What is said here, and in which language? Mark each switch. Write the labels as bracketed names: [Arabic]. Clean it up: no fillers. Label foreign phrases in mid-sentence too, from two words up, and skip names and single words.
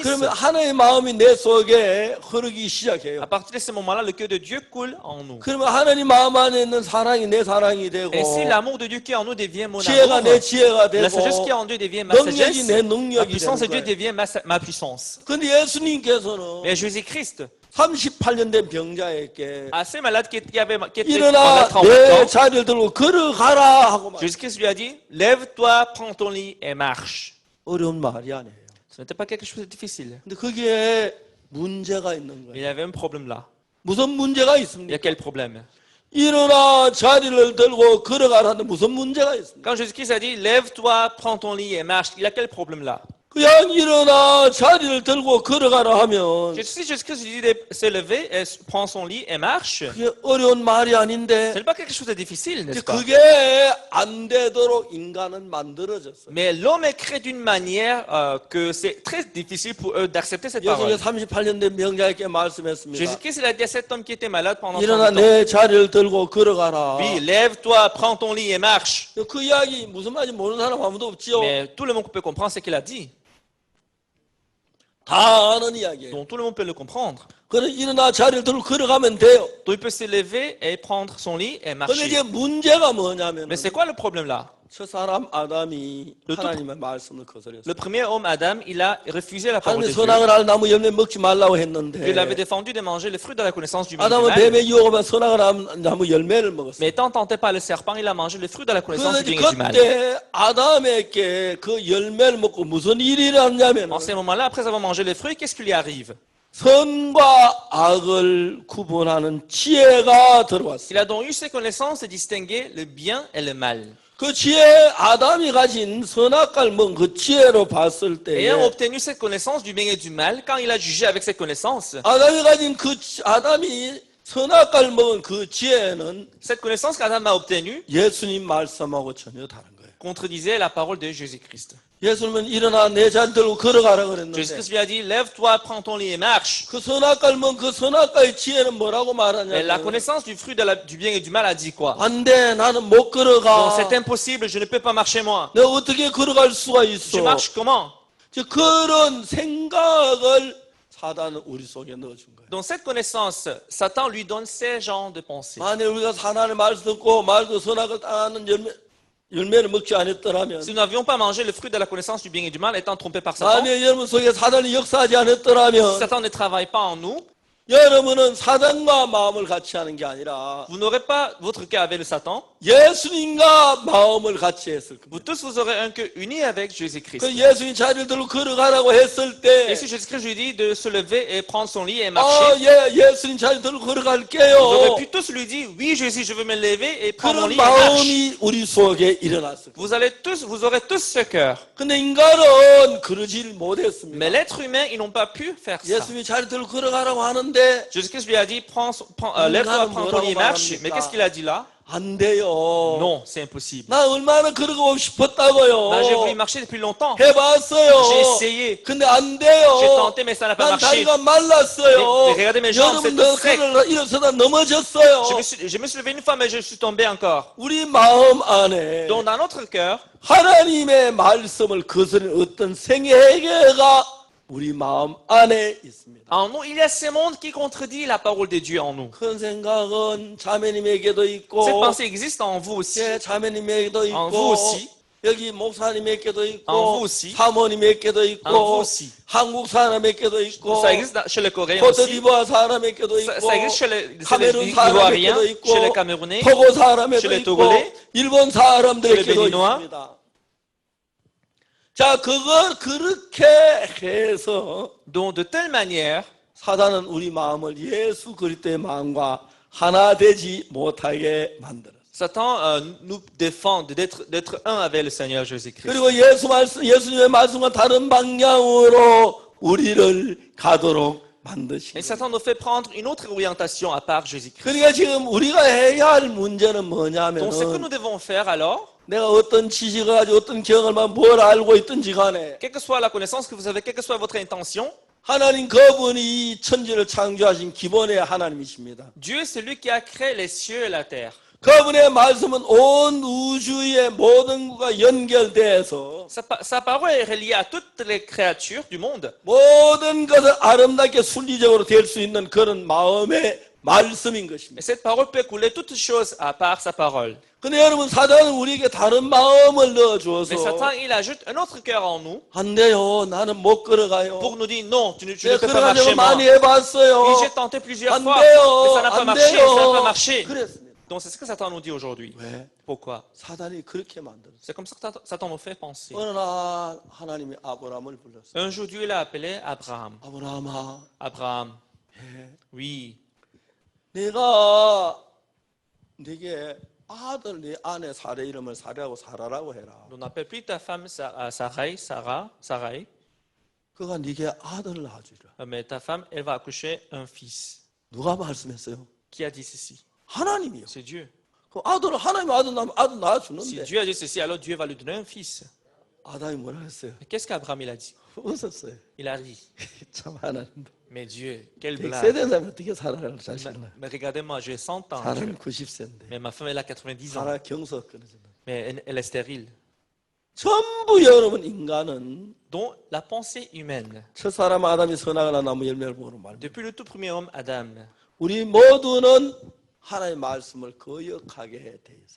[Korean] 그러면 하나님의 마음이 내 속에 흐르기 시작해요. [French] à partir de ce moment-là, le cœur de Dieu coule en nous. [Korean] 그러면 하나님 마음 안에 있는 사랑이 내 사랑이 되고 [French] Et si l'amour de Dieu qui est en nous devient mon [Korean] 지혜가 [French] amour, [Korean] 내 지혜가 [French] la sagesse qui est [Korean] 되고 [French] en Dieu devient ma [Korean] 능력이 [French] sagesse, [Korean] 내 [French] la [Korean] 능력이 [French] puissance de Dieu [Korean] 되는 거예요. [French] devient ma puissance. [Korean] 근데 예수님께서는 [French] Mais Jésus-Christ, [Korean] 38년 된 병자에게 [French] à ces malades qui étaient pendant [Korean] 일어나 [French] 38 [Korean] 내 [French] ans, [Korean] 자리를 들고 걸어가라 하고 말. [French] Jésus-Christ lui a dit, lève-toi, prends ton lit et marche. [Korean] 어려운 말이 아니에요. [French] Ce n'était pas quelque chose de difficile. [Korean] 근데 거기에 문제가 있는 [French] Il [Korean] 거예요. [French] y avait un problème là. [Korean] 무슨 문제가 [French] Il y a [Korean] 있습니까? [French] quel problème? [Korean] 일어나 자리를 들고 걸어가라는데 무슨 문제가 있습니까? [French] Quand Jésus-Christ a dit, lève-toi, prends ton lit et marche, il y a quel problème là? [Korean] 그냥 일어나 자리를 들고 걸어가라 하면 [French] Si Jésus-Christ lui dit de se lever, et prend son lit et marche, [Korean] 그게 어려운 말이 아닌데 [French] ce n'est pas quelque chose de difficile, [Korean] 이제 [French] n'est-ce pas? [Korean] 그게 안 되도록 인간은 만들어졌어요. [French] Mais l'homme est créé d'une manière que c'est très difficile pour eux d'accepter cette [Korean] 여성의 [French] parole. [Korean] 38년 된 명자에게 말씀했습니다. [French] Jésus-Christ il a dit à cet homme qui était malade pendant [Korean] 일어나 [French] 30 ans, [Korean] 내 자리를 들고 걸어가라. [French] oui, lève-toi, prends ton lit et marche. [Korean] 그 이야기 무슨 말인지 모르는 사람 아무도 없지요. [French] Mais tout le monde peut comprendre ce qu'il a dit. [Korean] 다 아는 이야기예요. [French] Donc tout le monde peut le comprendre. [Korean] 그래 일어나 자리를 들고 걸어가면 돼요. [French] Donc il peut se lever et prendre son lit et [Korean] 근데 [French] marcher. [Korean] 이제 문제가 뭐냐면 [French] Mais c'est quoi le problème là? [Korean] 첫 사람 아담이 [French] Le tout- [Korean] 하나님의 말씀을 거절했어요. [French] Le premier homme, Adam, il a refusé la parole [Korean] 하나님의 [French] de Dieu. [Korean] 선악을 알 나무 열매 먹지 말라고 [French] Dieu l'avait [Korean] 했는데 [French] défendu de manger le fruit de la connaissance du bien et du [Korean] 아담은 [French] mal. [Korean] 뱀의 유혹하면 선악을 알 나무 열매를 먹었어요. [French] Mais étant tenté par le serpent, il a mangé le fruit de la connaissance du [Korean] 그런데 [French] bien et du mal. [Korean] 그때 아담에게 그 열매를 먹고 무슨 일이 일어났냐면 [French] En ce moment-là, après avoir mangé le fruit, qu'est-ce qui lui arrive? [Korean] 선과 악을 구분하는 지혜가 들어왔어요. [French] Il a donc eu ces connaissances de distinguer le bien et le mal. [Korean] 그 지혜 아담이 가진 선악과를 먹은 그 지혜로 봤을 때 [French] Ayant obtenu cette connaissance du bien et du mal, quand il a jugé avec cette connaissance, [Korean] 아담이 가진 아담이 선악과를 먹은 그 지혜는 [French] cette connaissance qu'Adam a obtenue [Korean] 예수님 말씀하고 전혀 다른 거예요. [French] contredisait la parole de Jésus-Christ. [Korean] 예수님은 일어나 내 자리 들고 걸어가라 그랬는데 [French] Jésus-Christ lui a dit, lève-toi, prends ton lit et marche. [Korean] 그 선악과를 먹은 그 선악과의 지혜는 뭐라고 [French] Mais la [Korean] 말하냐면 [French] connaissance du fruit du bien et du mal a dit quoi? [Korean] 안 돼 나는 못 [French] Donc [Korean] 걸어가 [French] c'est impossible, je ne peux pas marcher moi. [Korean] 내가 어떻게 걸어갈 수가 [French] Je [Korean] 있어 [French] marche comment? [Korean] 그런 생각을 사단은 우리 속에 넣어준 거예요. [French] Donc cette connaissance, Satan lui donne ces genres de pensées. [Korean] 만약 우리가 하나님의 말씀 듣고 말도 선악을 따는 열매를 먹지 않았더라면 [French] Si nous n'avions pas mangé le fruit de la connaissance du bien et du mal, étant trompés par Satan, [Korean] 만약 여러분 속에 사단이 역사하지 [French] si [Korean] 않았더라면 [French] Satan ne travaille pas en nous, [Korean] 여러분은 사단과 마음을 같이 하는 게 아니라 [French] vous n'aurez pas votre cœur avec le Satan. [Korean] 예수님과 마음을 같이 했을 겁니다. [French] Vous tous, vous aurez un cœur uni avec Jésus-Christ. [Korean] 그 예수님 자리를 들고 걸어가라고 했을 [French] Et [Korean] 때 [French] si Jésus-Christ lui dit de se lever et prendre son lit et [Korean] 아, [French] marcher, [Korean] 예수님 자리 들고 [French] vous aurez [Korean] 걸어갈게요. [French] pu tous lui dire, oui Jésus, je veux me lever et prendre mon [Korean] 그런 [French] lit et marche. [Korean] 마음이 우리 속에 일어났을 거예요. [French] Vous aurez tous ce cœur. [Korean] 근데 인간은 그러질 못했습니다. [French] Mais l'être humain, ils n'ont pas pu faire ça. [Korean] 예수님이 자리 들고 걸어가라고 하는데 [French] Jésus-Christ lui a dit, lève-toi, prends ton lit et marche. Mais qu'est-ce qu'il a dit là? [Korean] 안 돼요. [French] Non, c'est impossible. [Korean] 나 얼마나 걸어가고 싶었다고요. [French] Là, j'ai voulu marcher depuis longtemps. [Korean] 해봤어요. [French] J'ai essayé. [Korean] 근데 안 돼요. [French] J'ai tenté, mais ça n'a pas [Korean] 난 [French] marché. [Korean] 다리가 말랐어요. [French] Mais regardez mes jambes, c'est [Korean] 여러분도 [French] tout sec. [Korean] 일어서다 넘어졌어요. [French] Je me suis levé une fois, mais je suis tombé encore. [Korean] 우리 마음 안에 [French] Donc, dans notre cœur, [Korean] 하나님의 말씀을 거스르는 어떤 생애가 우리 마음 안에 있습니다. [French] en nous, il y a ce monde qui contredit la parole de Dieu en nous. [Korean] 큰 생각은 자매님에게도 있고 [French] Cette pensée existe en vous aussi. [Korean] 제 자매님에게도 [French] En vous [Korean] 있고 [French] aussi. [Korean] 여기 목사님에게도 [French] En [Korean] 있고 [French] vous aussi. [Korean] 사모님에게도 [French] En vous [Korean] 있고 [French] aussi. [Korean] 한국 사람에게도 있고 [French] Ça existe chez les Coréens aussi. [Korean] 코트디부아 사람에게도 있고 [French] Ça existe chez les [Korean] 카메룬 [French] Ivoiriens, [Korean] 사람에게도 있고 [French] chez les Camerounais, [Korean] 토고 사람에도 [French] chez les [Korean] 있고 [French] Togolais, [Korean] 일본 [French] chez les [Korean] 사람들에게도 [French] Béninois. [Korean] 있습니다. 자, 그걸 그렇게 해서 [French] donc de telle manière, [Korean] 사단은 우리 마음을 예수 그리스도의 마음과 하나 되지 못하게 만들었어요. [French] Satan nous défend d'être un avec le Seigneur Jésus-Christ. [Korean] 그리고 예수님의 말씀과 다른 방향으로 우리를 가도록 만드신 [French] Et [Korean] 거예요. [French] Satan nous fait prendre une autre orientation à part Jésus-Christ. [Korean] 그러니까 지금 우리가 해야 할 문제는 [French] Donc ce que nous [Korean] 뭐냐면 [French] devons faire alors, [Korean] 내가 어떤 지식을 가지고 어떤 경험을 뭘 알고 있든지 간에 [French] quelle que soit la connaissance que vous avez, quelle que soit votre intention, [Korean] 하나님 그분이 이 천지를 창조하신 기본의 하나님이십니다. [French] Dieu c'est lui qui a créé les cieux et la terre. [Korean] 그분의 말씀은 온 우주의 모든 것과 연결돼서 [French] Sa parole est reliée à toutes les créatures du monde. [Korean] 모든 것을 아름답게 순리적으로 될 수 있는 그런 마음의 말씀인 [French] Et [Korean] 것입니다. [French] cette parole peut couler toutes choses à part sa parole. [Korean] 근데 여러분 사단은 우리에게 다른 마음을 [French] Mais [Korean] 넣어주어서 [French] Satan, il ajoute un autre cœur en nous [Korean] 안 돼요. 나는 못 걸어가요. [French] pour nous dire non, tu ne [Korean] 내가 [French] peux pas marcher [Korean] 걸어가려고 [French] moi. [Korean] 많이 해봤어요. [French] Oui, j'ai tenté plusieurs [Korean] 안 [French] fois, mais ça [Korean] 돼요. [French] n'a pas [Korean] 안 [French] marché, ça n'a pas [Korean] 돼요. [French] marché. [Korean] 그랬습니다. [French] Donc c'est ce que Satan nous dit aujourd'hui. [Korean] 왜? [French] Pourquoi? [Korean] 사단이 그렇게 만들었어요. [French] C'est comme ça que Satan nous fait penser. [Korean] 어느 날 하나님이 아브라함을 불렀어요. [French] Un jour, Dieu l'a appelé Abraham. [Korean] 아브라함아, [French] Abraham, [Korean] 예. [French] oui, [Korean] 내가 네게 아들 네 아내 사례 이름을 사례하고 사라라고 해라. [French] On n'appelle plus ta femme Sarai, [Korean] 그가 네게 아들을 낳아주리라. [French] mais ta femme, elle va accoucher un fils. [Korean] 누가 말씀했어요? [French] Qui a dit ceci? [Korean] 하나님이요. [French] C'est Dieu. [Korean] 그 아들을 하나님 아들 낳으면 아들 [French] Si [Korean] 낳아주는데 [French] Dieu a dit ceci, alors Dieu va lui donner un fils. [Korean] 아담이 뭐라 했어요? [French] Mais qu'est-ce qu'Abraham il a dit? [Korean] 웃었어요. [French] Il a ri. [Korean] 참 하나님도. [French] Mais Dieu, quelle [Korean] 100세 [French] blague. [Korean] 된 사람이 어떻게 살아갈 자신을. [French] Mais regardez-moi, j'ai 100 ans. [Korean] 사람이 90세인데. [French] Mais ma femme, elle a 90 ans. [Korean] 하나 경서 끊어진다. [French] Mais elle est stérile. [Korean] 전부 여러분 인간은 [French] Donc, la pensée humaine, [Korean] 첫 사람 아담이 선악을 나무 열매를 먹으러 말입니다. [French] depuis le tout premier homme, Adam, [Korean] 우리 모두는 하나님의 말씀을 거역하게 돼 있어요.